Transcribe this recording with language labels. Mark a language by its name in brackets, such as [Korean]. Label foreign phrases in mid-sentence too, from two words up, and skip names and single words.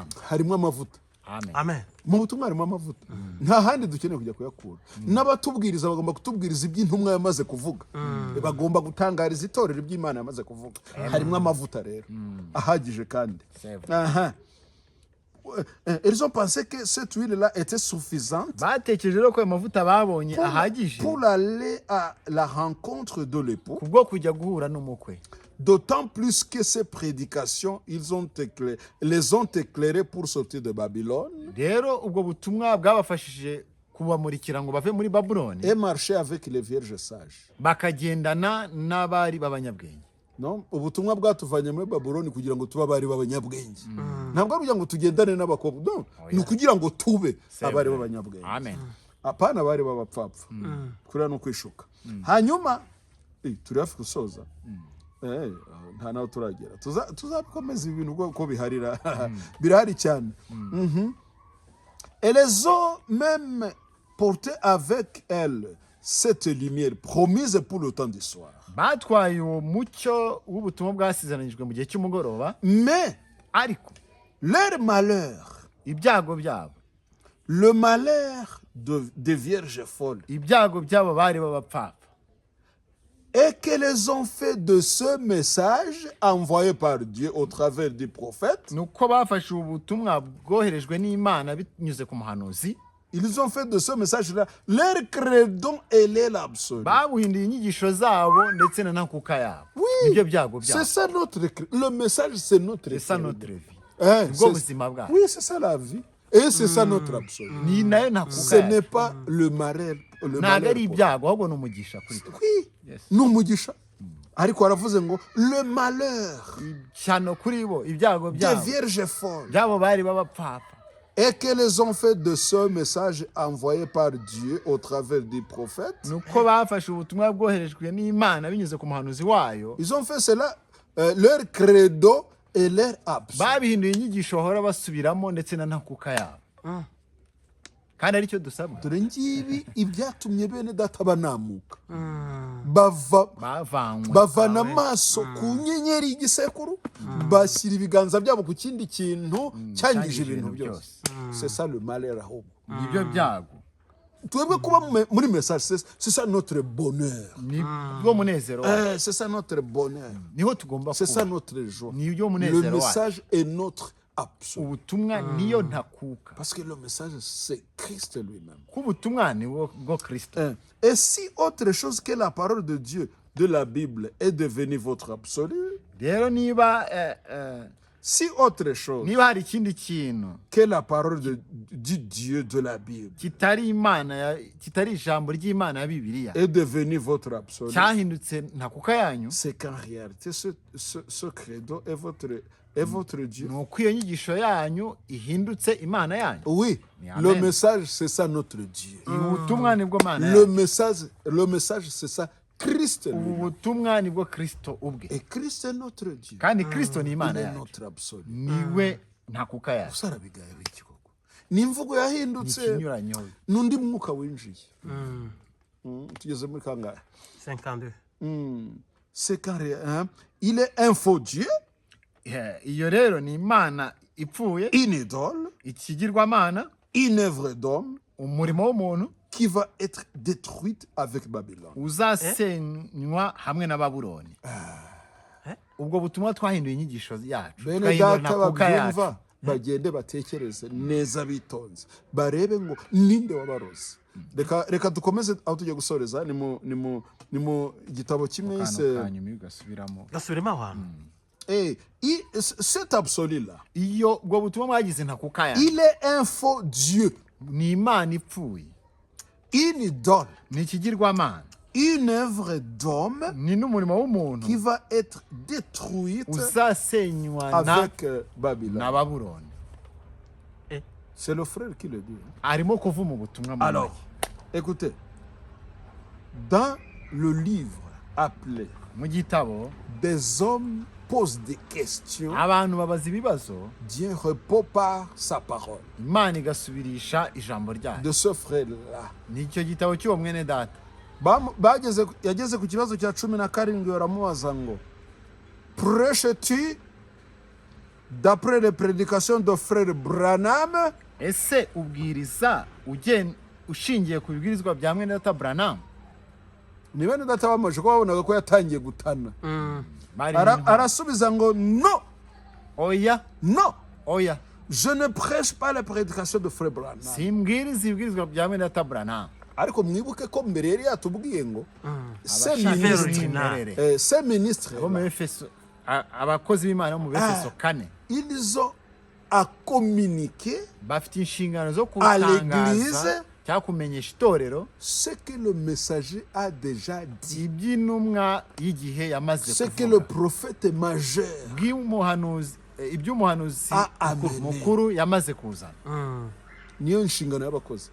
[Kinyarwanda] Harimo amavuta. Amen. Amen. Mu butumwa harimo amavuta, nta handi dukeneye kujya kuyakura. N'abatubwiriza bagomba kutubwiriza iby'intumwa yamaze kuvuga, bagomba gutangariza itorero iby'Imana yamaze kuvuga. Harimo amavuta rero ahagije kandi. [French] Ils ont pensé que cette huile-là était suffisante [Kinyarwanda] batekereje rero ko ayo mavuta babonye ahagije [French] pour aller à la rencontre de l'époux, [Kinyarwanda] kubwo kujya guhura n'umukwe. [French] D'autant plus que ces prédications, les ont éclairés pour sortir de Babylone [Kinyarwanda] rero ubwo butumwa bwabafashije kubamurikira ngo bave muri babuloni [French] et marcher avec les vierges sages. [Kinyarwanda] bakagendana n'abari b'abanyabwenge. No? Ubutumwa bwatuvanye muri Babylone kugira ngo tube abari b'abanyabwenge. Ntabwo ari kugira ngo tugendane n'abakobwa. No, ni ukugira ngo tube abari b'abanyabwenge. Amen. Apana abari b'abapfapfa. Kuriya no kwishuka. Hanyuma turi hafi gusoza. Nta naho turagera. Tuzakomeza ibintu uko biharira. Birahari cyane. [French] Et les ont même porté avec elles cette lumière promise pour le temps du soir. [Kinyarwanda] batwaye uwo mucyo w'ubutumwa bwasizeranijwe mu gihe cy'umugoroba, [French] Mais [Kinyarwanda] ariko [French] leur malheur, [Kinyarwanda] ibyago byabo, [French] le malheur des vierges folles, [Kinyarwanda] ibyago byabo bari b'abapfapfa, [French] et qu'elles ont fait de ce message envoyé par Dieu au travers du prophète, [Kinyarwanda] ni uko bafashe ubutumwa bwoherejwe n'Imana binyuze ku muhanuzi, [French] ils ont fait de ce message-là leur credo et leur absolu. [Kinyarwanda] babuhinduye inyigisho zabo ndetse na ntakuka yabo. Nibyo byago [French] C'est [Kinyarwanda] byabo. [French] ça le message, c'est notre C'est ça credo. notre vie. Hein, [Kinyarwanda] Ubwo buzima bwacu. [French] oui, c'est ça la vie. Et c'est ça notre absolu. [Kinyarwanda] Ni nayo ntakuka [French] Ce n'est [Kinyarwanda] yacu. [French] pas le malheur. Le [Kinyarwanda] Ntabwo [French] malheur [Kinyarwanda] ari [French] pour- [Kinyarwanda] ibyago ahubwo ni umugisha kuri twe. [French] Oui, Yes. [Kinyarwanda] ni umugisha. Ariko aravuze ngo [French] le malheur [Kinyarwanda] Cyano kuri bo ibyago [French] des [Kinyarwanda] byabo [French] vierges folles. [Kinyarwanda] byabo bari b'abapfapfa, [French] Et qu'elles ont fait de ce message envoyé par Dieu au travers du prophète. [Kinyarwanda] ni uko bafashe ubutumwa bwoherejwe n'Imana binyuze ku muhanuzi wayo, [French] Ils ont fait cela, leur credo et leur absolu. [Kinyarwanda] babihinduye inyigisho bahora basubiramo ndetse na ntakuka yabo. Kandi aricyo dusabwa, Dore ngibi ibyatumye bene data banamuka. Bavana bavanywe amaso ku nyenyeri y'igisekuru, bashyira ibiganza byabo ku kindi kintu cyangije ibintu byose. [French] C'est ça le malheur ahubwo. [Kinyarwanda] nibyo byago, Twebwe kuba muri [French] message, c'est ça notre bonheur. [Kinyarwanda] nibwo munezero wacu, [French] C'est ça notre bonheur. [Kinyarwanda] niho tugomba [French] C'est ça [Kinyarwanda] kuba, [French] notre joie. [Kinyarwanda] nibyo [French] Le [Kinyarwanda] munezero wacu. [French] message est notre absolu. [Kinyarwanda] Ubutumwa niyo ntakuka, [French] Parce que le message, c'est Christ lui-même. [Kinyarwanda] ko ubutumwa ni bwo Kristo. [French] Et si autre chose que la parole de Dieu, de la Bible, est devenue votre absolu, [Kinyarwanda] Rero niba [French] si autre chose [Kinyarwanda] niba hari ikindi kintu [French] que la parole du Dieu de la Bible [Kinyarwanda] kitari ijambo ry'Imana ya Bibiliya [French] est devenue votre absolu, [Kinyarwanda] cyahindutse ntakuka yanyu, [French] c'est qu'en réalité, ce credo est votre Dieu. [Kinyarwanda] ni uko iyo nyigisho yanyu ihindutse Imana yanyu. [French] Oui, Amen. le message, c'est ça notre Dieu. [Kinyarwanda] Ubutumwa nibwo Mana [French] Le [Kinyarwanda] yanyu. [French] message, c'est ça Christ [Kinyarwanda] Ubu [French] lui-même. [Kinyarwanda] butumwa nibwo Kristo ubwe, [French] Et Christ est notre Dieu. [Kinyarwanda] kandi Kristo ni [French] Il [Kinyarwanda] Imana [French] est [Kinyarwanda] yacu, [French] notre absolu. [Kinyarwanda] niwe ntakuka yacu. Usarabigaye iki koko? Ni imvugo Ni yahindutse ikinyuranyo. n'undi mwuka winjiye. Tugeze muri kangahe? 52. [French] C'est quand il est un faux Dieu, [Kinyarwanda] Iyo rero ni Imana ipfuye, [French] une idole, [Kinyarwanda] ikigirwamana, [French] une œuvre d'homme [Kinyarwanda] umurimo w'umuntu [French] qui va être détruite avec Babylone. [Kinyarwanda] uzasenywa hamwe na Babuloni. Ubwo butumwa twahinduye inyigisho yacu, Bene twahindura data ntakuka yacu. babyumva bagende batekereze neza bitonze barebe ngo ninde wabaroze. Reka dukomeze aho tugiye gusoreza ni mu gitabo kimwe Akantu yise ka nyuma ugasubiramo. gasubiremo ahantu. [French] cet absolu-là, [Kinyarwanda] Iyo ubwo butumwa mwagize ntakuka yacu, [French] il est un faux Dieu, [Kinyarwanda] ni Imana ipfuye, [French] une idole, [Kinyarwanda] ni ikigirwamana, [French] une œuvre d'homme [Kinyarwanda] ni n'umurimo [French] qui [Kinyarwanda] w'umuntu [French] va être détruite [Kinyarwanda] uzasenywa [French] avec [Kinyarwanda] na [French] Babylone. [Kinyarwanda] Babuloni. [French] C'est le frère qui le dit. [Kinyarwanda] Arimo kuvuma ubutumwa mu [French] Alors, [Kinyarwanda] make. [French] écoutez, dans le livre appelé [Kinyarwanda] Mu gitabo [French] Des hommes posent des questions, [Kinyarwanda] abantu babaza ibibazo, [French] Dieu répond par sa parole. [Kinyarwanda] Imana igasubirisha ijambo ryayo. [French] De ce frère-là. [Kinyarwanda] Nicyo gitabo cy'uwo mwene data. Yageze ku kibazo cya 17 baramubaza ngo [French] prêches-tu d'après les prédications de frère Branham? [Kinyarwanda] Ese ubwiriza ushingiye ku bibwirizwa bya mwene data Branham? Ni bene data bamaje ko babonaga ko yatangiye gutana. Bari Arasubiza ngo non, oya, [French] je ne prêche pas les prédications de frère Branham. [Kinyarwanda] simbwiriza ibibwirizwa bya mwene data Branham. ariko mwibuke ko mbere yari yatubwiye ngo se Abashaka ministre imimerere. [French] se ministre [Kinyarwanda] Abo mu Efeso, abakozi b'Imana bo mu Efeso 4 [French] ils ont à communiquer [Kinyarwanda] bafite inshingano zo [French] à l'église [Kinyarwanda] kutangaza cyangwa kumenyesha itorero [French] ce que le messager a déjà dit, [Kinyarwanda] iby'intumwa y'igihe yamaze [French] ce que le [Kinyarwanda] kuvuga, [French] prophète majeur [Kinyarwanda] iby'umuhanuzi [French] a amené. [Kinyarwanda] mukuru yamaze kuzana. niyo nshingano y'abakozi.